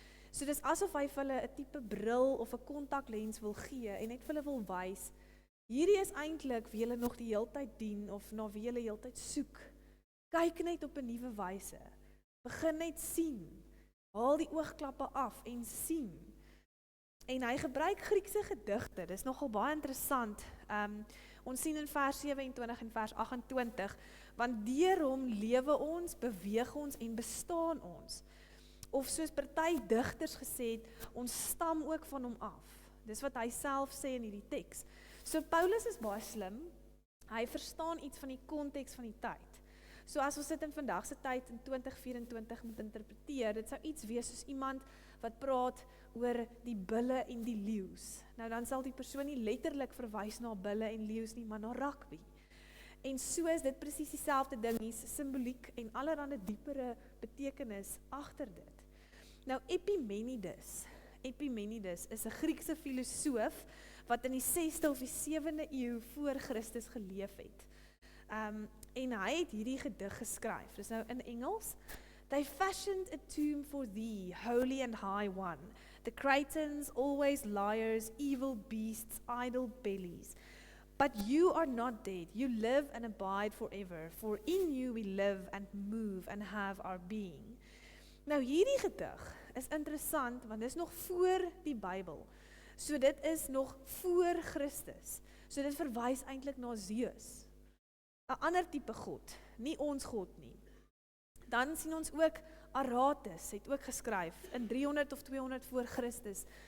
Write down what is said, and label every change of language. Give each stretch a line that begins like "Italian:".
Afrikaans: So dis asof hy vir hulle 'n tipe bril of 'n kontaklens wil gee en net vir hulle wil wys, hierdie is eintlik wie julle nog die heeltyd dien of na wie julle heeltyd soek. Kyk net op 'n nuwe wyse. Begin net sien. Haal die oogklappe af en sien. En hy gebruik Griekse gedigte. Dis nogal baie interessant. Ons sien in vers 27 en vers 28, want deur hom lewe ons, beweeg ons en bestaan ons. Of soos party digters gesê het, ons stam ook van hom af. Dis wat hy self sê in hierdie teks. So Paulus is baie slim. Hy verstaan iets van die konteks van die tyd. So as ons dit in vandag se tyd in 2024 moet interpreteer, dit sou iets wees soos iemand wat praat oor die bulle en die leeu's. Nou dan sal die persoon nie letterlik verwys na bulle en leeu's nie, maar na rugby. En so is dit presies dieselfde ding, hier's simboliek en allerlei diepere betekenis agter dit. Nou Epimenides is 'n Griekse filosoof wat in die 6de of die 7de eeu voor Christus geleef het. En hy het hierdie gedig geskryf. Dis nou in Engels.
English: They fashioned a tomb for thee, holy and high one. The Cretans, always liars, evil beasts, idle bellies. But you are not dead, you live and abide forever, for in you we live and move and have our being.
Afrikaans: Nou hierdie gedig is interessant, want dit is nog voor die Bybel. So dit is nog voor Christus. So dit verwys eintlik na Zeus. 'n ander tipe God, nie ons God nie. Dan sien ons ook Aratus het ook geskryf in 300 of 200 voor Christus.